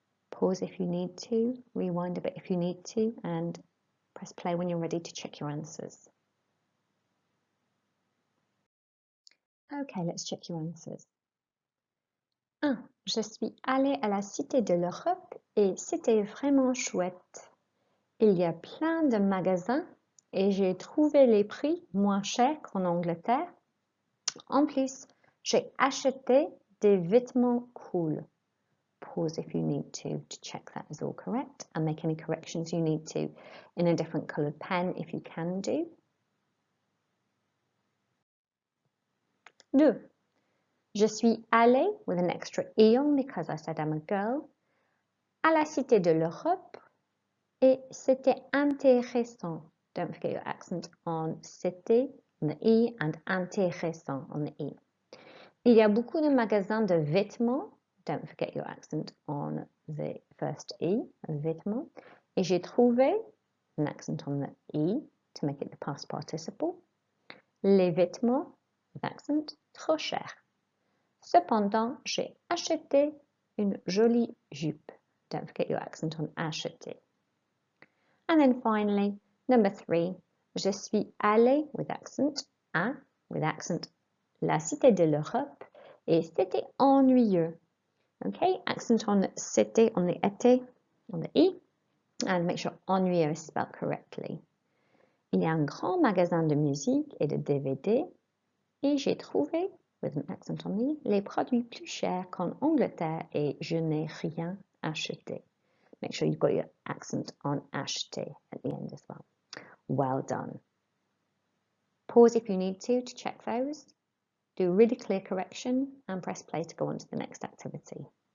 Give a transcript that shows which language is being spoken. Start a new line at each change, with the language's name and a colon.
English: Pause if you need to, rewind a bit if you need to, and press play when you're ready to check your answers. Okay, let's check your answers. 1.
French: Je suis allée à la Cité de l'Europe et c'était vraiment chouette. Il y a plein de magasins et j'ai trouvé les prix moins chers qu'en Angleterre. En plus, j'ai acheté des vêtements cool.
English: Pause if you need to check that is all correct and make any corrections you need to in a different coloured pen if you can do. 2.
French: Je suis allée
English: with an extra E on because I said I'm a girl
French: à la Cité de l'Europe et c'était intéressant.
English: Don't forget your accent on cité on the E and intéressant on the E.
French: Il y a beaucoup de magasins de vêtements.
English: Don't forget your accent on the first E, vêtements.
French: Et j'ai trouvé
English: an accent on the E to make it the past participle.
French: Les vêtements,
English: with accent,
French: trop cher. Cependant, j'ai acheté une jolie jupe.
English: Don't forget your accent on acheter. And then finally, number 3,
French: je suis allée
English: with accent
French: à, with accent, la Cité de l'Europe et c'était ennuyeux.
English: Okay, accent on c'était on the été, on the E, and make sure ennuyeux is spelled correctly.
French: Il y a un grand magasin de musique et de DVD et j'ai trouvé,
English: with an accent on the,
French: les produits plus chers qu'en Angleterre et je n'ai rien acheté.
English: Make sure you've got your accent on acheter at the end as well. Well done. Pause if you need to check those. Do a really clear correction and press play to go on to the next activity.